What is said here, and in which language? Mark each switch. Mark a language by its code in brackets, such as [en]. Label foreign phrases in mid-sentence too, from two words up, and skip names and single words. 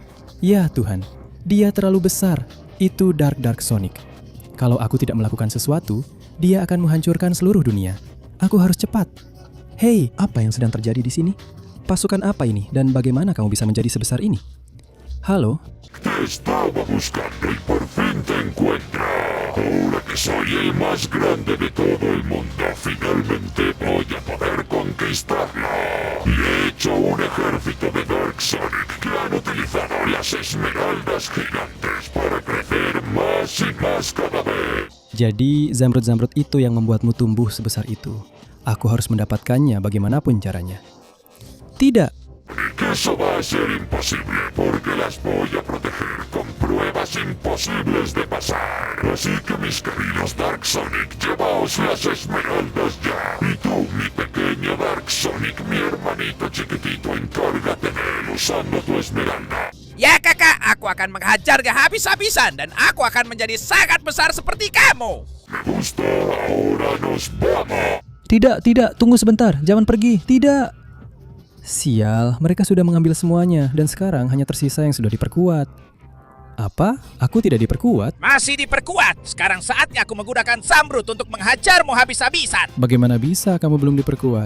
[id] Ya Tuhan, dia terlalu besar. Itu Dark Sonic. Kalau aku tidak melakukan sesuatu, dia akan menghancurkan seluruh dunia. Aku harus cepat. Hei, apa yang sedang terjadi di sini? Pasukan apa ini dan bagaimana kamu bisa menjadi sebesar ini? Halo? [es] Te estaba buscando y por fin te encuentro. Ahora que soy el más grande de todo el mundo, finalmente voy a poder conquistarlo. Y he hecho un ejército de Dark Sonic que han utilizado las esmeraldas gigantes para crecer más y más cada vez. [id] Jadi Zamrud itu yang membuatmu tumbuh sebesar itu. Aku harus mendapatkannya bagaimanapun caranya. Tidak. [es] Que eso va a ser imposible porque las voy a proteger con pruebas imposibles de pasar. Así que mis queridos Dark Sonic, llevaos las esmeraldas ya. Y tú, mi pequeño Dark Sonic, mi hermanito chiquitito, encárgate de él usando tu esmeralda. [id] Ya kakak, aku akan menghajarnya habis-habisan dan aku akan menjadi sangat besar seperti kamu. [es] Me gusta, ahora nos vamos. [id] Tidak, tunggu sebentar, jangan pergi, tidak. Sial, mereka sudah mengambil semuanya dan sekarang hanya tersisa yang sudah diperkuat. Apa? Aku tidak diperkuat? Masih diperkuat. Sekarang saatnya aku menggunakan Zamrud untuk menghajarmu habis-habisan. Bagaimana bisa kamu belum diperkuat?